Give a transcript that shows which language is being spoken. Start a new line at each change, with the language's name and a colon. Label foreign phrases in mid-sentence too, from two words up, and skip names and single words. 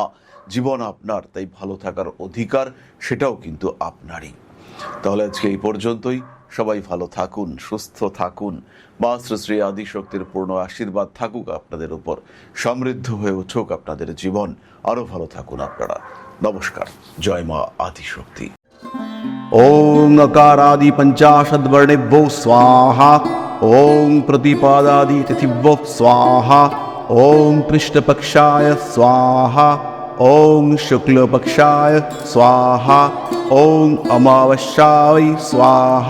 Bangla: জীবন আপনার, তাই ভালো থাকার অধিকার সেটাও কিন্তু আপনারই। তাহলে আজকে এই পর্যন্তই। সবাই ভালো থাকুন, সুস্থ থাকুন। মা শ্রী শ্রী আদিশক্তির পূর্ণ আশীর্বাদ থাকুক আপনাদের উপর। সমৃদ্ধ হয়ে উঠুক আপনাদের জীবন। আরো ভালো থাকুন আপনারা। নমস্কার। জয় মা আদিশক্তি।
Sanskrit: ओं अकारादि पंचाशद्वर्णेभ्यो स्वाहा। ओं प्रतिपादादि तिथिभ्यो स्वाहा। ओं कृष्णपक्षाय स्वाहा। ओं शुक्लपक्षाय स्वाहा। ओं अमावस्याय स्वाहा।